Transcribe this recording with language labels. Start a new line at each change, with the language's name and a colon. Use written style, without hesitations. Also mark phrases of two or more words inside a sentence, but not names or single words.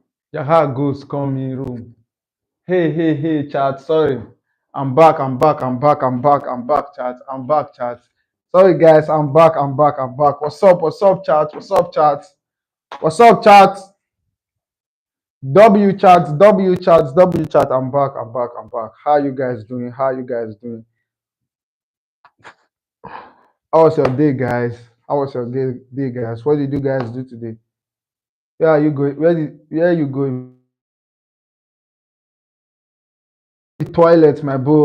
English: Yaha ghost come in room. Hey, hey, hey, chat. Sorry. I'm back. I'm back. I'm back. I'm back. I'm back, chat. I'm back, chat. Sorry, guys. I'm back. I'm back. I'm back. What's up? What's up, chat? What's up, chat? What's up, chat? W chat. W chat. W chat. I'm back. I'm back. I'm back. How you guys doing? How you guys doing? How was your day, guys? How was your day, guys? What did you guys do today? Where are you going? Where are you going? The toilet, my bro.